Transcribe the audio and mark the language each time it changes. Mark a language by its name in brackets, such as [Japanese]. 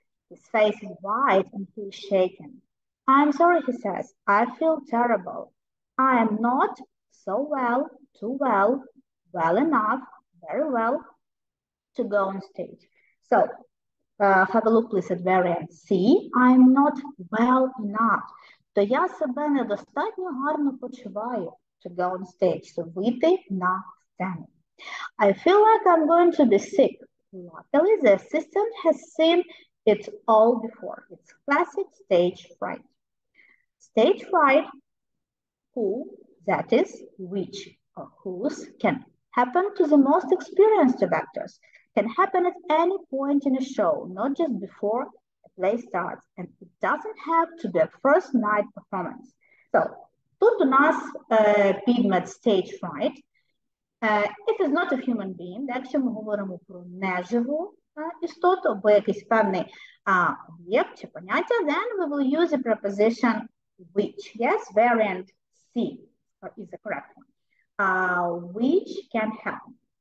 [English] His face is white and he is shaken. I'm sorry, he says. I feel terrible. I am not so well, too well, well enough, very well to go on stage. So, have a look, please, at variant C. I'm not well enough. [Ukrainian] То я себе недостатньо гарно почуваю [English] to go on stage, so [Ukrainian] вийти на сцену. [English] I feel like I'm going to be sick. Luckily, the assistant has seen it all before. It's classic stage fright. Stage fright, who, that is, which, or whose, can happen to the most experienced of actors, can happen at any point in a show, not just before a play starts, and it doesn't have to be a first night performance. [Ukrainian] So, тут у нас підмет stage fright. [English] It is not a human being. [Ukrainian] Якщо ми говоримо про неживу істоту або якийсь певний об'єкт чи поняття, [English] then we will use the preposition which. Yes, variant C is the correct one. Which can happen.